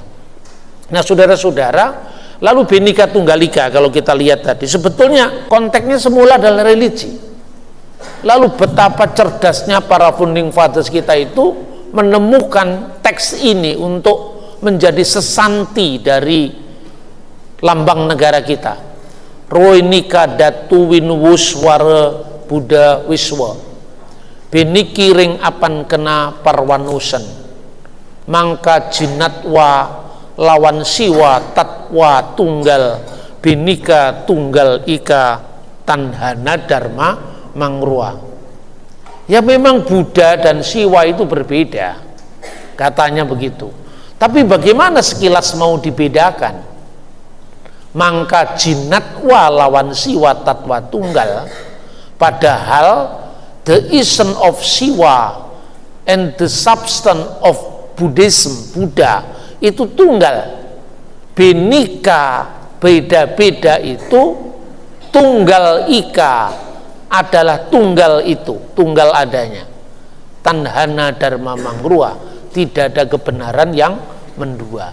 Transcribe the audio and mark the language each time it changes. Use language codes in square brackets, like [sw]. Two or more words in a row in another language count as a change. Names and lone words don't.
[id] Nah, saudara-saudara, lalu Bhinneka Tunggal Ika kalau kita lihat tadi, sebetulnya konteksnya semula adalah religi. Lalu betapa cerdasnya para [en] founding fathers [id] kita itu menemukan teks ini untuk menjadi sesanti dari lambang negara kita. [kaw] Roinika datu winwus wara Buddha wiswa beniki ring apan kena parwanusen mangka jinatwa lawan siwa tatwa tunggal Bhinneka Tunggal Ika tanhana dharma mangrua. [id] Ya memang Buddha dan Siwa itu berbeda, katanya begitu. Tapi bagaimana sekilas mau dibedakan? [kaw] Mangka jinatwa lawan Siwa tatwa tunggal, [id] padahal [en] the essence of Siwa and the substance of Buddhism, [id] Buddha itu tunggal. Bhinneka beda-beda itu, Tunggal Ika adalah tunggal itu, tunggal adanya. [kaw] Tanhana dharma mangrua, [id] tidak ada kebenaran yang mendua.